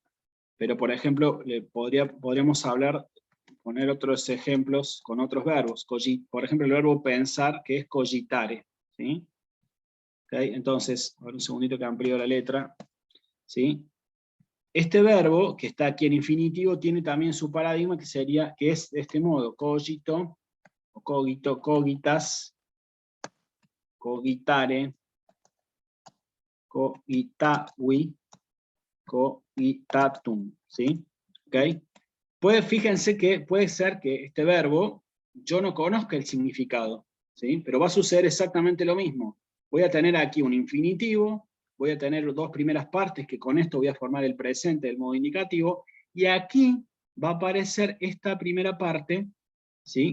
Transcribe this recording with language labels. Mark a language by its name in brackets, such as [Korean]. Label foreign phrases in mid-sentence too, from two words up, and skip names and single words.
[Spanish] Pero por ejemplo, podríamos poner otros ejemplos con otros verbos. Por ejemplo, el verbo pensar, que es cogitare. ¿Sí? ¿Okay? Entonces, ahora un segundito que amplío la letra. ¿Sí? Este verbo, que está aquí en infinitivo, tiene también su paradigma, que es de este modo: cogito, o [Latin] cogito, cogitas, cogitare, cogitavi, cogitatum. [Spanish] ¿Sí? ¿Okay? Fíjense que puede ser que este verbo yo no conozca el significado, ¿sí? Pero va a suceder exactamente lo mismo. Voy a tener aquí un infinitivo, voy a tener dos primeras partes que con esto voy a formar el presente del modo indicativo, y aquí va a aparecer esta primera parte, ¿sí?